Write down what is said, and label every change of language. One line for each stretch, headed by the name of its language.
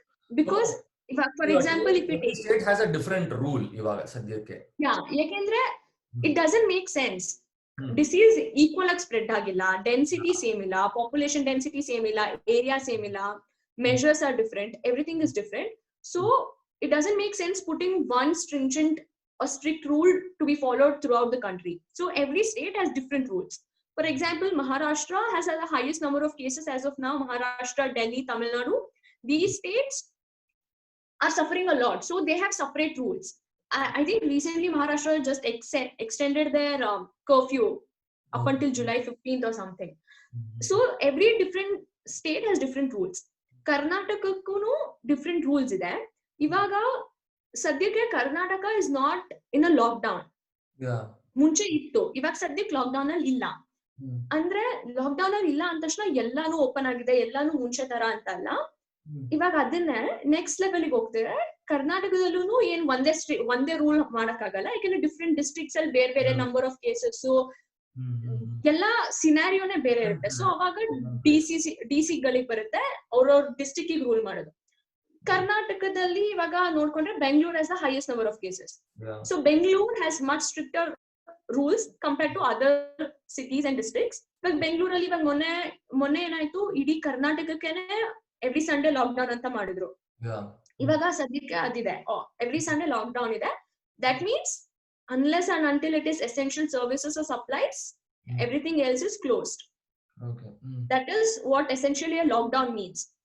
English: because
Kannada: ಇವಾಗ
English: for example if it state has a different rule
Kannada: ಇವಾಗ ಸದ್ಯಕ್ಕೆ, ಯಾಕೆಂದ್ರೆ
English: It doesn't make sense.
Kannada: Disease equal ಆಗಿ spread ಆಗಿಲ್ಲ, ಡೆನ್ಸಿಟಿ ಸೇಮ್ ಇಲ್ಲ, ಪಾಪ್ಯುಲೇಷನ್ ಡೆನ್ಸಿಟಿ ಸೇಮ್ ಇಲ್ಲ, ಏರಿಯಾ ಸೇಮ್ ಇಲ್ಲ,
English: measures are different, everything is different. So it doesn't make sense putting one stringent or strict rule to be followed throughout the country. So every state has different rules. For example, Maharashtra has the highest number of cases as of now. Maharashtra, Delhi, Tamil Nadu, these states are suffering a lot, so they have separate rules. I think recently Maharashtra just extended their curfew up until July 15th or something. So every different state has different rules.
Kannada: ಕರ್ನಾಟಕಕ್ಕೂ different rules ಇದೆ. ಇವಾಗ ಸದ್ಯಕ್ಕೆ
English: Karnataka is not in a lockdown.
Kannada: ಮುಂಚೆ ಇತ್ತು, ಇವಾಗ ಸದ್ಯಕ್ಕೆ lock down ಅಲ್ಲಿ ಇಲ್ಲ. ಅಂದ್ರೆ ಲಾಕ್ ಡೌನ್ ಅಲ್ಲಿ ಇಲ್ಲ ಅಂದ ತಕ್ಷಣ ಎಲ್ಲಾನು ಓಪನ್ ಆಗಿದೆ, ಎಲ್ಲಾನು ಮುಂಚೆ ತರ ಅಂತ ಅಲ್ಲ. ಇವಾಗ ಅದನ್ನೇ ನೆಕ್ಸ್ಟ್ ಲೆವೆಲ್ ಗೆ ಹೋಗ್ತಾರೆ. ಕರ್ನಾಟಕದಲ್ಲೂ ಏನ್ ಒಂದೇ ರೂಲ್ ಮಾಡಕ್ ಆಗಲ್ಲ, ಯಾಕಂದ್ರೆ ಡಿಫ್ರೆಂಟ್ ಡಿಸ್ಟ್ರಿಕ್ಟ್ಸ್ ಅಲ್ಲಿ ಬೇರೆ ಬೇರೆ ನಂಬರ್ ಆಫ್ ಕೇಸಸ್, ಎಲ್ಲಾ ಸಿನಾರಿಯೋನೇ ಬೇರೆ ಇರುತ್ತೆ. ಸೊ ಅವಾಗ ಡಿಸಿ ಗಳಿಗೆ ಬರುತ್ತೆ ಅವ್ರವ್ರ ಡಿಸ್ಟ್ರಿಕ್ಟ್ ರೂಲ್ ಮಾಡೋದು. ಕರ್ನಾಟಕದಲ್ಲಿ ಇವಾಗ ನೋಡ್ಕೊಂಡ್ರೆ
English: Bengaluru has the highest number of cases. So Bengaluru has much stricter rules compared to other cities and districts.
Kannada: ಇವಾಗ ಬೆಂಗಳೂರಲ್ಲಿ ಇವಾಗ ಮೊನ್ನೆ ಏನಾಯ್ತು, ಇಡೀ ಕರ್ನಾಟಕಕ್ಕೆನೆ ಎವ್ರಿ ಸಂಡೇ ಲಾಕ್ ಡೌನ್ ಅಂತ ಮಾಡಿದ್ರು. ಇವಾಗ ಸದ್ಯಕ್ಕೆ ಅದಿದೆ, ಎವ್ರಿ ಸಂಡೇ ಲಾಕ್ ಡೌನ್ ಇದೆ. That means
English: unless and until it is essential services or supplies, everything else is closed. Okay. That is what essentially a lockdown means.